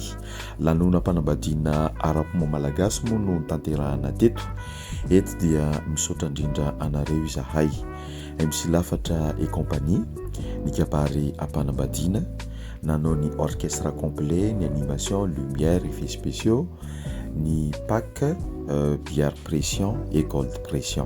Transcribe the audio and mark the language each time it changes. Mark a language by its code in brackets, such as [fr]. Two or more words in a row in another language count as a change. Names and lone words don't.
[mg] Lanonam-panambadiana ara-pomba malagasy moa no tanterahana teto. Eto dia misaotra indrindra anareo izahay MC Lafatra [fr] et compagnie, [mg] ny kabary ampanambadiana, nanao ny [fr] orchestre complet, [mg] ny animation, [fr] lumière, effets spéciaux, ny PAC, bière pression et gold pression.